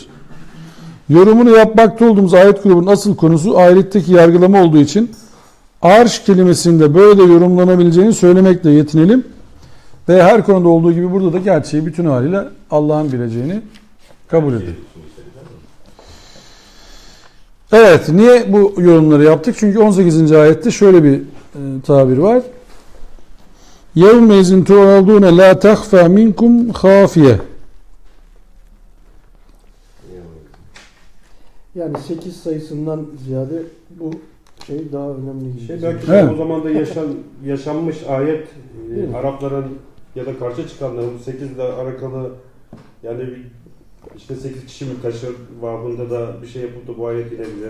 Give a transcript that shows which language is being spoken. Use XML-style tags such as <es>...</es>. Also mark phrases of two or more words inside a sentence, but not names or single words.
<tr>Yorumunu yapmakta olduğumuz ayet grubunun asıl konusu ahiretteki yargılama olduğu için arş kelimesinde böyle de yorumlanabileceğini söylemekle yetinelim. Ve her konuda olduğu gibi burada da gerçeği bütün haliyle Allah'ın bileceğini kabul edelim. Evet, niye bu yorumları yaptık? Çünkü 18. ayette şöyle bir tabir var.</tr> <ar>يَوْمَيْزٍ تُعَرَضُونَ لَا تَخْفَى مِنْكُمْ خَافِيَةٌ.</ar> <tr>Yani 8 sayısından ziyade bu şey daha önemli gibi. Belki Evet. o zaman da yaşanmış ayet Arapların ya da karşı çıkanların 8 ile alakalı, yani işte 8 kişi mi taşır babında da bir şey yapıp da bu ayet inebilir.</tr>